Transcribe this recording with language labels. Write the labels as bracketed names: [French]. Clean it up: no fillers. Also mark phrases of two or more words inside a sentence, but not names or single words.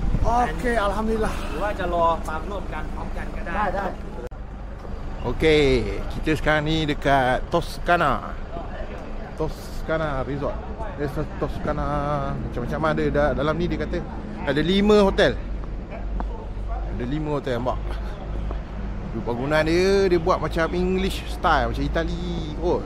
[Malay] Okey, alhamdulillah. [Thai] หรือว่าจะรอฟังร่วมกันพร้อมกันก็ได้ ได้ [Malay] Okey, kita sekarang ni dekat Toscana. Toscana Resort. Toscana macam-macam ada dalam ni, dia kata ada 5 hotel. Ada 5 hotel, nampak. Bangunan dia buat macam [English] English style, [Malay] macam Itali kot.